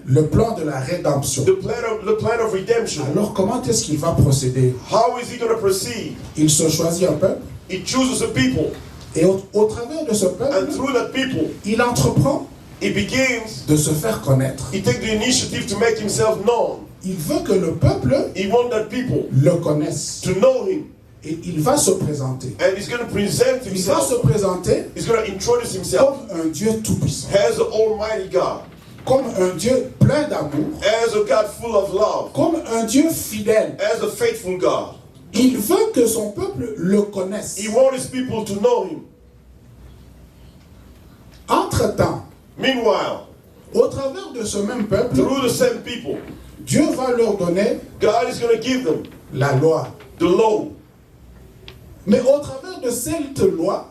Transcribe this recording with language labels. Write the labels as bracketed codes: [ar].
[fr] le plan de la rédemption. [en] The plan of redemption. [fr] Alors comment est-ce qu'il va procéder? [en] How is he going to proceed? [fr] Il se choisit un peuple [en] He chooses a people. [fr] et au travers de ce [en] And [fr] peuple, [en] through that people, [fr] il entreprend [en] he begins, [fr] de se faire connaître. [en] he takes the initiative to make himself known. [fr] Il veut que le peuple [en] He wants that people [fr] le connaisse [en] to know him. [fr] et il va se présenter. [en] And he's going to present [fr] Il va se [en] himself. [fr] présenter [en] He's going to introduce himself [fr] comme un Dieu tout-puissant, [en] as the Almighty God, [fr] comme un Dieu plein d'amour, [en] as a God full of love, [fr] comme un Dieu fidèle. [en] as a faithful God. [fr] Il veut que son peuple le connaisse. [en] He wants his people to know him. [fr] Entre-temps, [en] Meanwhile, [fr] au travers de ce même peuple, [en] through the same people, [fr] Dieu va leur donner [en] God is going to give them [fr] la loi. [en] the law. [fr] Mais au travers de cette loi,